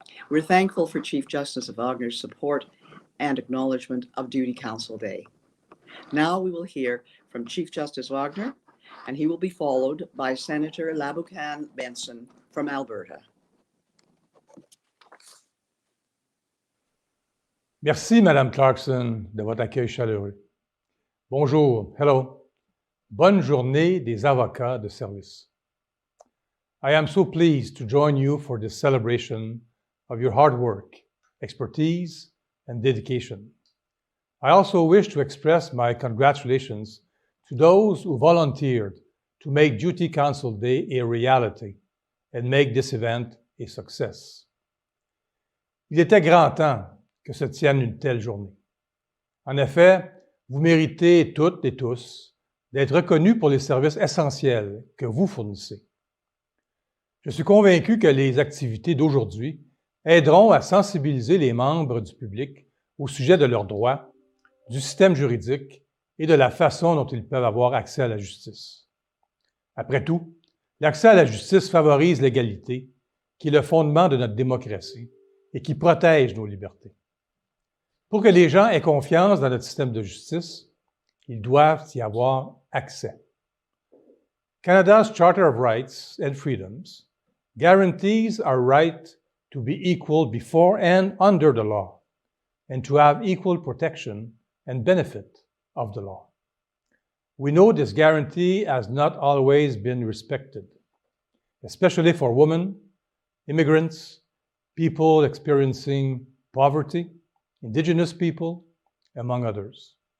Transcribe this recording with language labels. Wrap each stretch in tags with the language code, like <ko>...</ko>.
<en>We're thankful for Chief Justice Wagner's support and acknowledgement of Duty Counsel Day. Now we will hear from Chief Justice Wagner, and he will be followed by Senator Laboucan Benson from Alberta.</en> <fr>Merci, Madame Clarkson, de votre accueil chaleureux. Bonjour, hello. Bonne journée des avocats de service.</fr> <en>I am so pleased to join you for this celebration of your hard work, expertise, and dedication. I also wish to express my congratulations to those who volunteered to make Duty Counsel Day a reality and make this event a success.</en> <fr>Il était grand temps que se tienne une telle journée. En effet, vous méritez toutes et tous d'être reconnus pour les services essentiels que vous fournissez. Je suis convaincu que les activités d'aujourd'hui aideront à sensibiliser les membres du public au sujet de leurs droits, du système juridique et de la façon dont ils peuvent avoir accès à la justice. Après tout, l'accès à la justice favorise l'égalité, qui est le fondement de notre démocratie et qui protège nos libertés. Pour que les gens aient confiance dans notre système de justice, ils doivent y avoir accès.</fr> <en>Canada's Charter of Rights and Freedoms guarantees our right to be equal before and under the law, and to have equal protection and benefit of the law. We know this guarantee has not always been respected, especially for women, immigrants, people experiencing poverty, Indigenous people, among others.</en>